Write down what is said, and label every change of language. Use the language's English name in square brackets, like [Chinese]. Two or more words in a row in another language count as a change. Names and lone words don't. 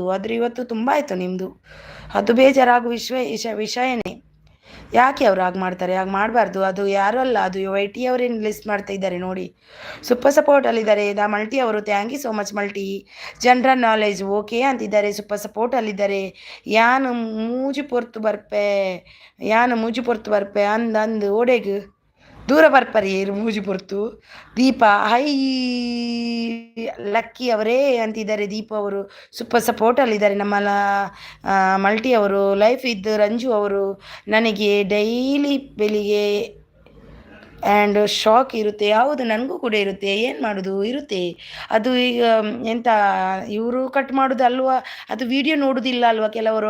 [Kannada] ಆದರೆ ಇವತ್ತು ತುಂಬ ಆಯಿತು ನಿಮ್ಮದು. ಅದು ಬೇಜಾರಾಗುವ ವಿಷಯನೇ. ಯಾಕೆ ಅವ್ರು ಹಾಗೆ ಮಾಡ್ತಾರೆ? ಹಾಗೆ ಮಾಡಬಾರ್ದು. ಅದು ಯಾರು ಅಲ್ಲ, ಅದು YT ಅವರೇನು ಲಿಸ್ಟ್ ಮಾಡ್ತಾ ಇದ್ದಾರೆ ನೋಡಿ. ಸಪೋರ್ಟಲ್ಲಿದ್ದಾರೆ ಮಲ್ಟಿ ಅವರು. [English] thank you so much [Kannada] ಮಲ್ಟಿ. ಜನರಲ್ ನಾಲೆಜ್ ಓಕೆ ಅಂತಿದ್ದಾರೆ, ಸಪೋರ್ಟಲ್ಲಿದ್ದಾರೆ. [Tulu] ಮೂಜು ಪೊರ್ತು ಬರ್ಪೆ ಅಂದು ಓಡೆಗು ದೂರ ಬರ್ಪರಿ ಮೂಜಿ ಪೊರ್ತು. [Kannada] ದೀಪಾ ಹೈ ಲಕ್ಕಿ ಅವರೇ ಅಂತಿದ್ದಾರೆ. ದೀಪ ಅವರು ಸಪೋರ್ಟಲ್ಲಿದ್ದಾರೆ ನಮ್ಮ ಮಲ್ಟಿ ಅವರು. ಲೈಫ್ ಇದ್ದು ರಂಜು ಅವರು. ನನಗೆ ಡೈಲಿ ಬೆಳಿಗ್ಗೆ ಆ್ಯಂಡ್ ಶಾಕ್ ಇರುತ್ತೆ. ಯಾವುದು ನನಗೂ ಕೂಡ ಇರುತ್ತೆ, ಏನು ಮಾಡೋದು, ಇರುತ್ತೆ. ಅದು ಈಗ ಎಂತ ಇವರು ಕಟ್ ಮಾಡೋದು ಅಲ್ವಾ, ಅದು ವಿಡಿಯೋ ನೋಡೋದಿಲ್ಲ ಅಲ್ವಾ ಕೆಲವರು.